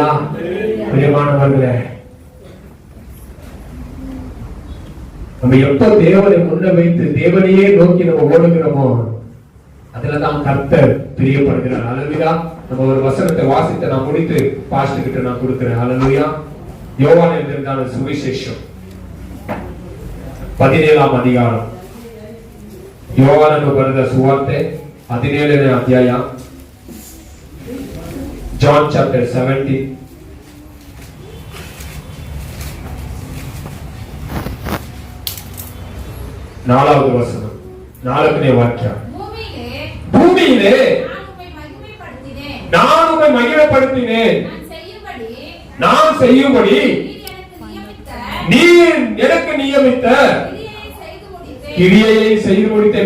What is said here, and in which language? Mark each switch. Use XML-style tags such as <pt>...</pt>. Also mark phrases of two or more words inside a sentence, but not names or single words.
<ta>பிரியமானவர்களே, நம்ம எப்ப தேவனை முன்ன வைத்து தேவனையே நோக்கி நம்ம ஓடுகிறோமோ அதுலதான் கர்த்தர் பிரியப்படுகிறார். ஹல்லேலூயா. நம்ம ஒரு வசனத்தை வாசித்து நான் முடித்து பாஸ்டர் கிட்ட நான் கொடுக்கிறேன். ஹல்லேலூயா. யோவான் எழுதின சுவிசேஷம் 17ஆம் அதிகாரம்.</ta> <kn>யோவாನನು ಬರೆದ ಸುವಾರ್ತೆ 17ನೇ ಅಧ್ಯಾಯ.</kn> <en>John chapter 17.</en> <ta>நாலாவது வசனம், 4ನೇ வாக்கியம். பூமியிலே நான் உம்மை மகிமைப்படுத்தினேன், நான் செய்யும்படி நீர் எனக்கு நியமித்த கிரியையை செய்து முடித்தேன்.</ta>